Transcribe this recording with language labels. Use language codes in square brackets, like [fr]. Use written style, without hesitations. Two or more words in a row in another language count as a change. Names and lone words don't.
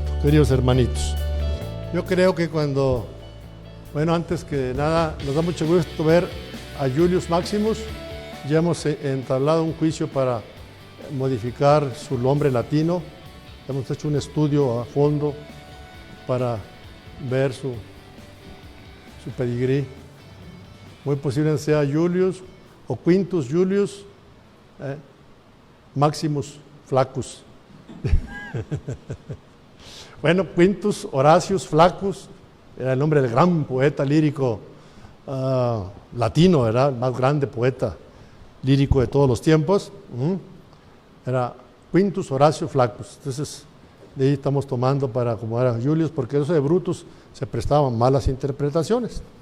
[es] Queridos hermanitos, yo creo que antes que nada, nos da mucho gusto ver a Julius Maximus. Ya hemos entablado un juicio para modificar su nombre latino. Hemos hecho un estudio a fondo para ver su pedigrí. Muy posible sea Julius o Quintus Julius Maximus Flaccus. Bueno, Quintus Horatius Flaccus era el nombre del gran poeta lírico latino, era el más grande poeta lírico de todos los tiempos. Era Quintus Horatius Flaccus. Entonces, de ahí estamos tomando para acomodar a Julius, porque eso de Brutus se prestaban malas interpretaciones.